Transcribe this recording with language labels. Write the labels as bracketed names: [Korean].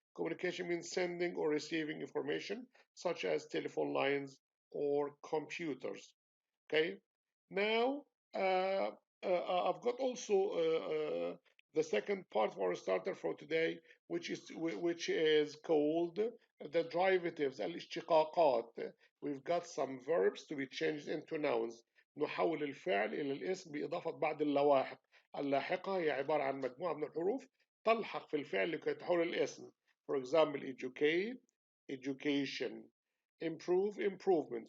[English] Communication means sending or receiving information, such as telephone lines or computers. Okay. Now, I've got also the second part of our starter for today, which is called the derivatives, الاشتقاقات. We've got some verbs to be changed into nouns. [Arabic] نحول الفعل إلى الاسم بإضافة بعض اللواحق. اللاحقة هي عبارة عن مجموعة من الحروف تلحق في الفعل لكي تحول الاسم. [English] For example, educate, education, improve, improvement.